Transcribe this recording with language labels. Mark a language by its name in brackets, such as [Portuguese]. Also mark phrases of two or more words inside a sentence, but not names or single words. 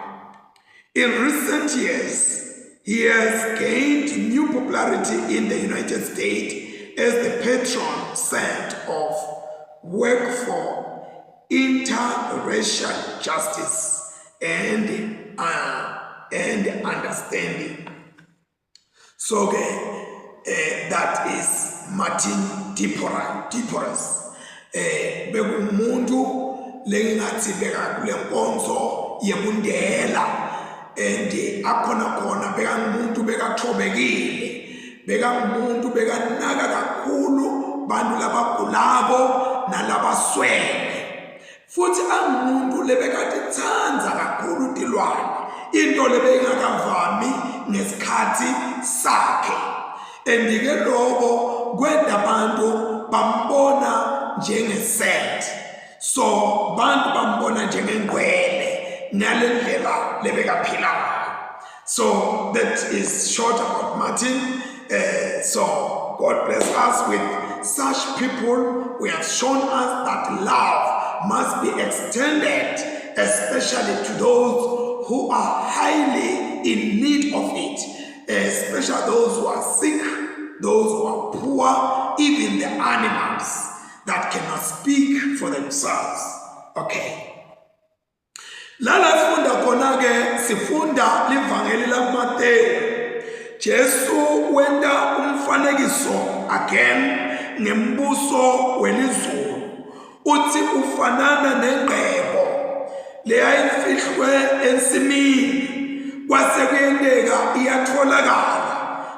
[English] In recent years, he has gained new popularity in the United States as the patron saint of work for interracial justice and understanding. So that is Martin de Porres. [Swati] Bekumuntu lengathi beka kule nkonzo yebundela and akhona beka umuntu bekathobekile, beka umuntu bekanaka kakhulu bantu labagulabo nalabaswele, futhi angumuntu lebekatithanza kakhulu tilwane, into lebengakavami ngesikhathi sakhe. And lokho kwenda abantu bambona njengesaint, so bantu bambona njengengwele nalendlela lebekaphila. [English] So that is short about Martin. So God bless us with such people. We have shown us that love must be extended, especially to those who are highly in need of it, especially those who are sick, those who are poor, even the animals that cannot speak for themselves. Okay. [Swati] Lala sifunda khona ke sifunda livangeli laMateyu. Jesu wenda umfanekiso again ngembuso welizulu. Uthi ufanana nengqebo leyayifihlwe ensimini, kwase kuyenteka iyatholakala.